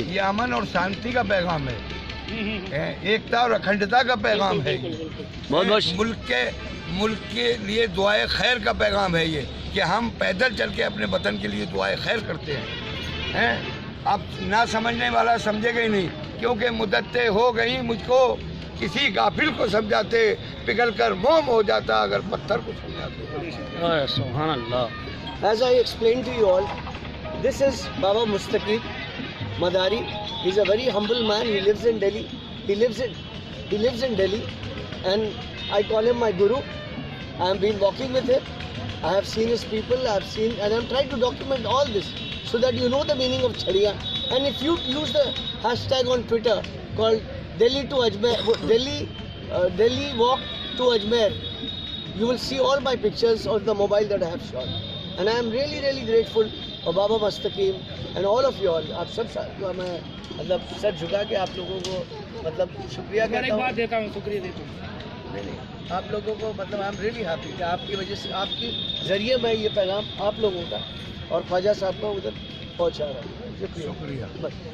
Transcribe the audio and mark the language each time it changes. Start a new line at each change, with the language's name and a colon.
Hindi: ये अमन और शांति का पैगाम है, एकता और अखंडता का पैगाम है, बहुत मुल्क के लिए दुआए खैर का पैगाम है ये, कि हम पैदल चल के अपने वतन के लिए दुआए खैर करते हैं। अब ना समझने वाला समझेगा ही नहीं, क्योंकि मुद्दतें हो गई मुझको, किसी गाफिल को समझाते, पिघल कर मोम हो जाता अगर पत्थर को समझाते। सुभान अल्लाह।
English: As I explained to you all, this is Baba Mustaqim Madari. He's a very humble man. He lives in Delhi. He lives in Delhi, and I call him my guru. I have been walking with him. I have seen his people. I have seen, and I'm trying to document all this so that you know the meaning of Chhadiya. And if you use the hashtag on Twitter called Delhi to Ajmer, Delhi walk to Ajmer, you will see all my pictures on the mobile that I have shot. And I am really, really grateful for Baba Mustaqim and all of you all.
Hindi: आप सब मैं मतलब sir झुका के आप लोगों को मतलब शुक्रिया कहता हूँ। देता हूँ, शुक्रिया देता हूँ। नहीं, आप लोगों को मतलब
English: I am really happy
Hindi: कि आपकी वजह से, आपके ज़रिए मैं ये पैगाम आप लोगों का और ख्वाजा साहब का उधर पहुँचा रहा हूँ। शुक्रिया। बस